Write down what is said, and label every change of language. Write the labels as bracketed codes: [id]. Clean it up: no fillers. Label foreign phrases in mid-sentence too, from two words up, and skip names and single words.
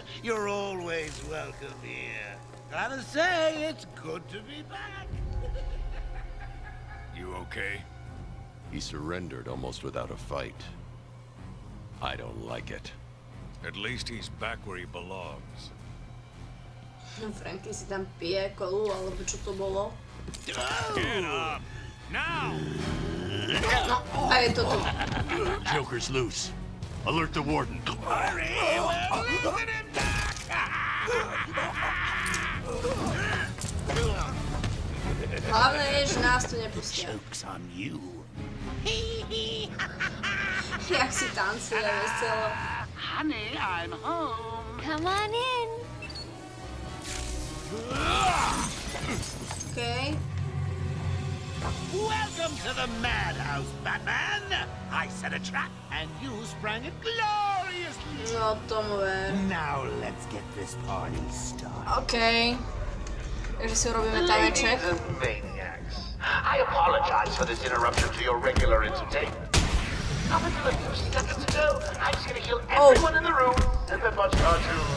[en] You're always welcome here. Gotta say, it's good to be back. You okay? He surrendered almost without a fight. I don't like it. At least he's back where he belongs. [sk] Franky si tam pije kolu, alebo čo to bolo. [en] Get up! Now! [sk] No, a je to tu. [en] Joker's loose. Alert the warden. [sk] Hlavné je, že nás tu nepustia. [en] Joke's on you. [sk] Jak si tancuje veselo. [en] Honey, I'm home. Come on in. Okay. Welcome to the madhouse, Batman! I set a trap, and you sprang it gloriously! [sk] No, tomu ver. [en] Now let's get this party started. Okay. [sk] Takže si urobíme taneček. [en] Ladies and maniacs, I apologize for this interruption to your regular entertainment. Up until a few seconds ago, I was gonna kill everyone in the room and then watch cartoons.